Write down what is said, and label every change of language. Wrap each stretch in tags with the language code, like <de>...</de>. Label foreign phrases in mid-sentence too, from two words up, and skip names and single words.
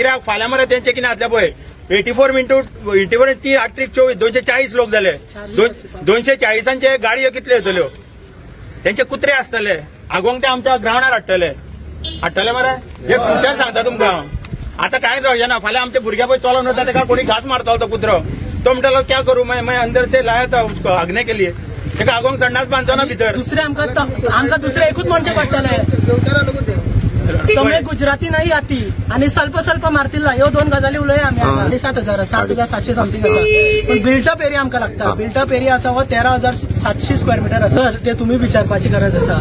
<kok>कित्याक फाल्यां मरे तेंचे कितें जातलें पळय, 84 × 3 8 × 24 240 लोक जाले. 240 गाडयो कितल्यो येतल्यो, तेंचे कुत्रे आसतले, आगोंक ते आमच्या ग्रावंडार हाडटले मरे. हे फ्युचर सांगता तुमकां. आतां कांय जावचें फाल्यां आमच्या भुरग्या पळय चलोन वता ताका कोणी घास मारतलो तो कुत्रो, तो म्हणटलो</kok> <hi>क्या करूं मैं अंदर से लाया था उसको आगने के लिए.</hi> <kok>ताका आगोंक संडास बांदचो ना भितर. दुसरे आमकां दुसरे एकूच म्हणचे पडटले,</kok> <mr>तुम्ही गुजराती नाही आती आणि स्वल्प मारतील.</mr> <kok>ह्यो 2 गजाली उलय आमी. 7,700 समथिंग आसा, पण</kok> <en>built-up area</en> <kok>आमकां लागता.</kok> <en>built-up area</en> <kok>आसा हो 13,700</kok> <en>square meter</en> <kok>आसा. सर ते तुम्ही विचारपाची गरज आसा.</kok>